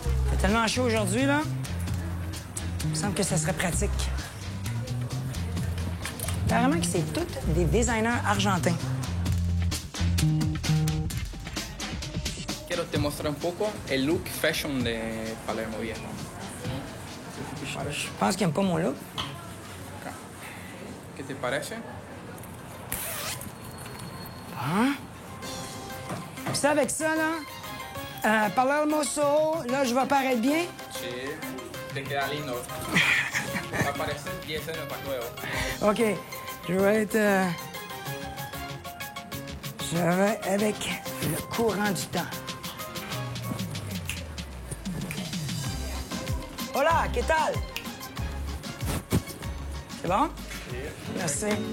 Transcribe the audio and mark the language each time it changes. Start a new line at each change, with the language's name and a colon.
French: C'est tellement chaud aujourd'hui, là. Il me semble que ça serait pratique. Apparemment que c'est tous des designers argentins.
Spanish: Quiero te mostrar un poco el look fashion de Palermo Viejo.
French: Je pense qu'ils n'aiment pas mon look.
Spanish: Acá. ¿Qué te parece?
French: sais, avec ça, là, parler hermoso, là, je vais paraître bien.
Spanish: Sí, te queda lindo. Va a parecer 10 años más nuevo.
French: OK. Je vais être... je vais avec le courant du temps.
Spanish: Hola, ¿qué tal?
French: C'est bon? Merci.